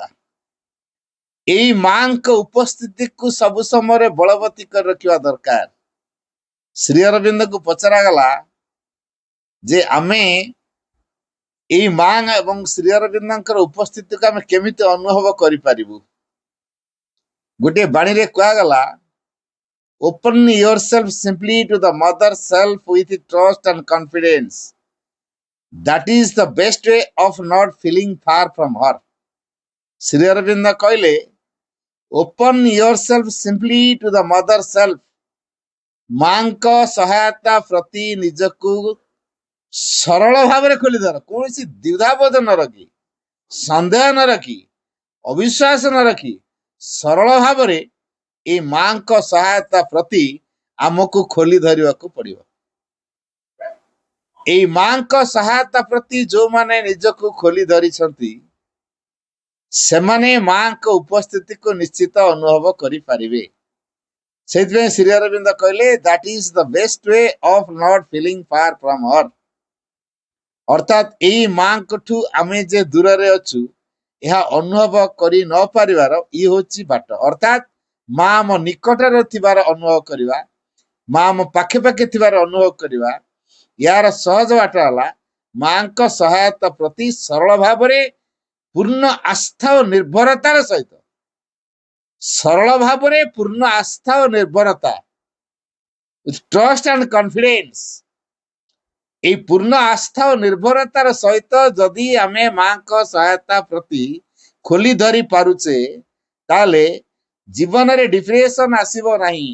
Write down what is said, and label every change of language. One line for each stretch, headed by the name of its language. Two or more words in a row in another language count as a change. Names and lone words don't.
Odia: ଏଇ ମାଙ୍କ ଉପସ୍ଥିତିକୁ ସବୁ ସମୟରେ ବଳବତୀ କରି ରଖିବା ଦରକାର। ଶ୍ରୀ ଅରବିନ୍ଦଙ୍କୁ ପଚରାଗଲା ଯେ ଆମେ ଏଇ ମା ଏବଂ ଶ୍ରୀ ଅରବିନ୍ଦଙ୍କର ଉପସ୍ଥିତିକୁ ଆମେ କେମିତି ଅନୁଭବ କରିପାରିବୁ। ଗୋଟିଏ ବାଣୀରେ କୁହାଗଲା,
English: open yourself simply to the mother self with trust and confidence. That is the best way of not feeling far from her.
Odia: ଶ୍ରୀ ଅରବିନ୍ଦ କହିଲେ
English: open yourself simply to the mother self.
Odia: ମାଙ୍କ ସହାୟତା ପ୍ରତି ନିଜକୁ ସରଳ ଭାବରେ ଖୋଲି ଧର। କୌଣସି ଦ୍ୱିଧାବୋଧ ନ ରଖି, ସନ୍ଦେହ ନ ରଖି, ଅବିଶ୍ୱାସ ନ ରଖି ସରଳ ଭାବରେ এই ମାଙ୍କ ସହାୟତା ପ୍ରତି ଆମକୁ ଖୋଲି ଧରିବାକୁ ପଡିବ। এই ମାଙ୍କ ସହାୟତା ପ୍ରତି ଯୋଉମାନେ ନିଜକୁ ଖୋଲି ଧରିଛନ୍ତି ସେମାନେ ମାଙ୍କ ଉପସ୍ଥିତିକୁ ନିଶ୍ଚିତ ଅନୁଭବ କରିପାରିବେ। ସେଇଥିପାଇଁ ଶ୍ରୀ ଅରବିନ୍ଦ କହିଲେ
English: that is the best way of not feeling far from her.
Odia: ଅର୍ଥାତ୍ ଏଇ ମାଙ୍କଠୁ ଆମେ ଯେ ଦୂରରେ ଅଛୁ ଏହା ଅନୁଭବ କରି ନ ପାରିବାର ଇଏ ହେଉଛି ବାଟ। ଅର୍ଥାତ୍ ମା ଆମ ନିକଟରେ ଥିବାର ଅନୁଭବ କରିବା, ମା ଆମ ପାଖେ ପାଖେ ଥିବାର ଅନୁଭବ କରିବା। ଏହାର ସହଜ ବାଟ ହେଲା ମାଙ୍କ ସହାୟତା ପ୍ରତି ସରଳ ଭାବରେ ପୂର୍ଣ୍ଣ ଆସ୍ଥା ଓ ନିର୍ଭରତାର ସହିତ, ସରଳ ଭାବରେ ପୂର୍ଣ୍ଣ ଆସ୍ଥା ଓ ନିର୍ଭରତା,
English: trust and confidence,
Odia: এই ପୂର୍ଣ୍ଣ ଆସ୍ଥା ଓ ନିର୍ଭରତାର ସହିତ ଯଦି ଆମେ ମାଙ୍କ ସହାୟତା ପ୍ରତି ଖୋଲି ଧରି ପାରୁଛେ ତାହେଲେ ଜୀବନରେ ଡିପ୍ରେସନ ଆସିବ ନାହିଁ।